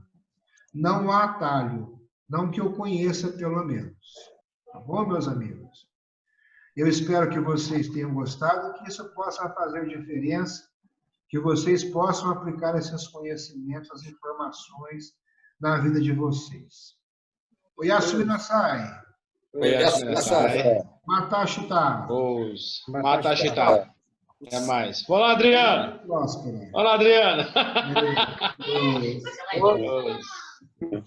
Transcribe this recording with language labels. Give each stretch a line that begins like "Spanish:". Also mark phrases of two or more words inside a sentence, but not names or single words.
Portuguese: Não há atalho, não que eu conheça pelo menos. Tá bom, meus amigos? Eu espero que vocês tenham gostado, que isso possa fazer diferença, que vocês possam aplicar esses conhecimentos, as informações na vida de vocês.
Japanese: おやすみなさい. おやすみなさい. Matashita. Matashita.
Portuguese: Até mais. Vamos lá, Adriano. Vamos lá, Adriano.